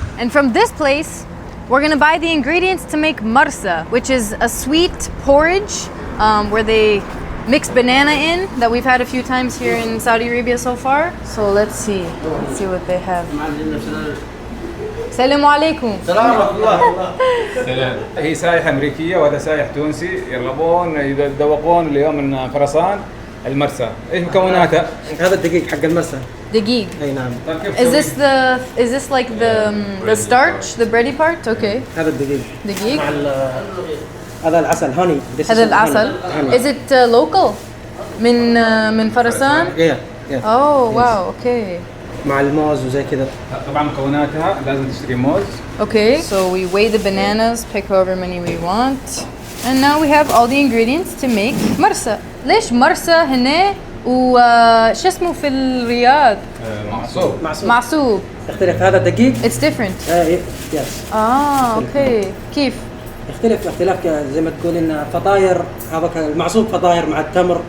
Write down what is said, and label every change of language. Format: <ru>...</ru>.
<en>And from this place, we're gonna buy the ingredients to make Marsa, which is a sweet porridge where they mix banana in that we've had a few times here in Saudi Arabia so far. So let's see what they have.</en> <ar>Assalamu alaikum. سلام. هي سايحة أمريكية وهذا سايح تونسي يرغبون يتذوقون اليوم من فرسان المرسى. إيش مكوناتها؟ هذا الدقيق حق المرسى. دقيق. أي نعم.</ar> <en>Is this like the starch, the bready part? Okay.</en> <ar>هذا الدقيق. دقيق. هذا العسل هوني. هذا العسل.</ar> <en>Is it local?</en> <ar>من فرسان؟</ar> <en>Yeah. Oh wow. Okay.</en> <ar>مع الموز وزي كذا. طبعا مكوناتها لازم تشتري موز.</ar> <en>Okay. So we weigh the bananas, pick however many we want, and now we have all the ingredients to make مرسى.</en> <ar>ليش مرسى هنا وش اسمه في الرياض؟ معصوب. يختلف هذا الدقيق.</ar> <en>It's different. Yes.</en> <ar>Okay. كيف؟ يختلف اختلاف زي ما تقولين فطاير. هذا المعصوب فطاير مع التمر</ar>